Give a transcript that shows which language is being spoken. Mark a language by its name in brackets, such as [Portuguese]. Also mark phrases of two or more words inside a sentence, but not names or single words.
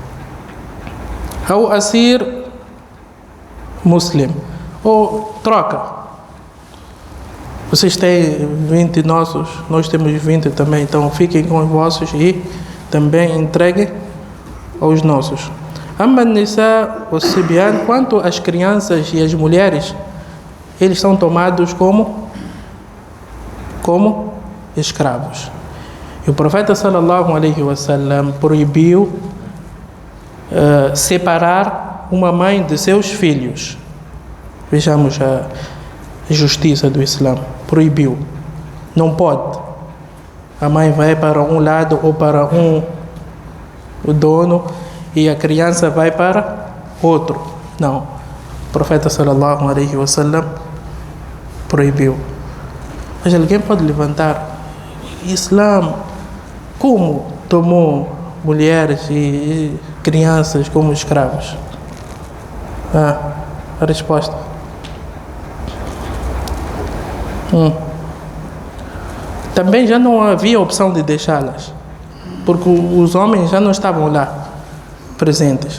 [Portuguese] Ao [Arabic] أسير مسلم, [Portuguese] ou troca. Vocês têm 20 nossos, nós temos 20 também, então fiquem com os vossos e também entreguem aos nossos. [Arabic] أما نساء و صبيان, [Portuguese] quanto às crianças e as mulheres, eles são tomados como escravos. E o profeta [Arabic] صلى الله عليه وسلم [Portuguese] proibiu separar uma mãe de seus filhos. Vejamos a justiça do Islã. Proibiu. Não pode. A mãe vai para um lado ou para o dono e a criança vai para outro. Não. O profeta [Arabic] صلى الله عليه وسلم [Portuguese] proibiu. Mas alguém pode levantar: Islã, como tomou mulheres e crianças como escravos? A resposta: também já não havia opção de deixá-las, porque os homens já não estavam lá presentes.